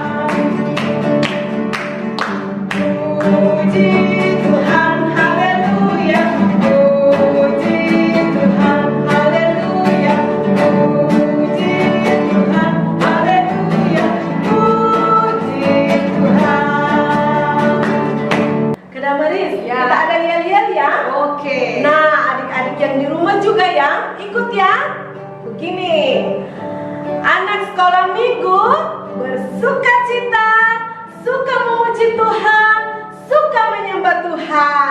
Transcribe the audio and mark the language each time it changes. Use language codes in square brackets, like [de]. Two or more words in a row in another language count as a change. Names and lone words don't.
[id] Puji Tuhan, haleluya, puji Tuhan, haleluya, puji Tuhan, haleluya, puji Tuhan. Kedamaris, Ya. kita ada yel-yel ya. Oke. Nah, adik-adik yang di rumah juga ya, ikut ya. Begini, anak sekolah minggu bersuka cita, suka memuji Tuhan, suka menyembah Tuhan.